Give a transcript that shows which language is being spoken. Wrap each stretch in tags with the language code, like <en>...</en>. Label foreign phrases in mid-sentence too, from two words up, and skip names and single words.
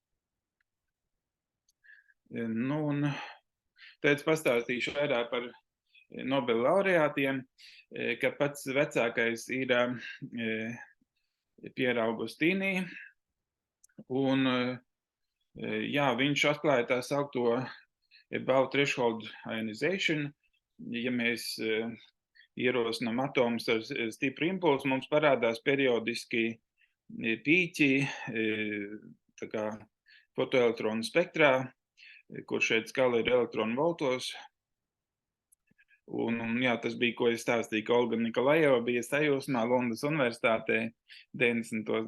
<lv>Un tad pastāstīšu vairāk par Nobela laureātiem, ka pats vecākais ir Pierre Augustīni, un viņš atklāja tā saukto</lv> <en>about threshold ionization,</en> <lv>ja mēs ierosinām atomus ar stipru impulsu, mums parādās periodiski pīķi, tā kā fotoelektronu spektrā, kur šeit skala ir elektronu voltos. Un jā, tas bija, ko es stāstīju, ka Olga Nikolajeva bija sajūsmā Lundas universitātē 90.</lv>